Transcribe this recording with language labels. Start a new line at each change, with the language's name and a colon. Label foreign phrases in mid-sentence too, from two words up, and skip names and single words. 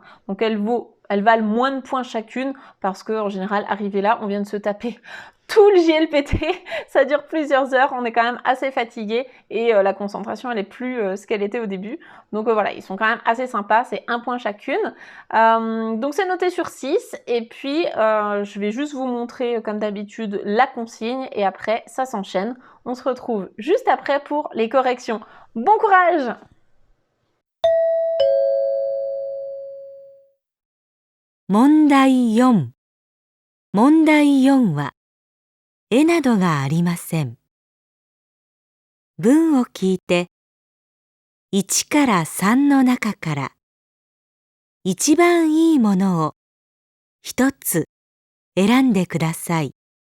French: Donc elles valent moins de points chacune parce qu'en général, arrivé là, on vient de se taper tout le JLPT, ça dure plusieurs heures, on est quand même assez fatigué et la concentration elle est plus ce qu'elle était au début. Donc voilà, ils sont quand même assez sympas, c'est un point chacune. Donc c'est noté sur 6 et puis je vais juste vous montrer comme d'habitude la consigne et après ça s'enchaîne. On se retrouve juste après pour les corrections. Bon courage!
Japanese: 問題4。問題4は、絵などがありません。文を聞いて、1から3の中から、一番いいものを一つ選んでください。